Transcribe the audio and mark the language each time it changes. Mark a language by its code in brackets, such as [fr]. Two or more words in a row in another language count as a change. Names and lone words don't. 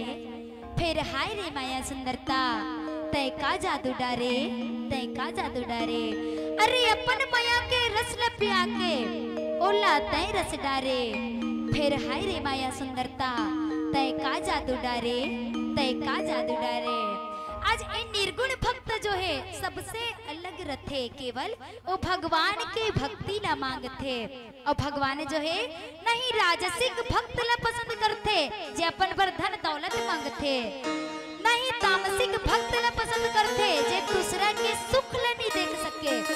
[hne] फिर हाय रे माया सुंदरता तय का जादू डारे, तय का जादू डारे। अरे अपन माया के रस ल पिया के ओला तय रस डारे। फिर हाय रे माया सुंदरता तय का जादू डारे, तय का जादू डारे। आज ये निर्गुण भक्त जो है सबसे अलग रथे। केवल वो भगवान के भक्ति ला मांगते। और भगवान जो है नहीं राजसिक भक्त ला पसंद करते जे अपन पर धन दौलत मांगते। नहीं तामसिक भक्त ला पसंद करते जे दूसरा के सुख ला नहीं देख सके।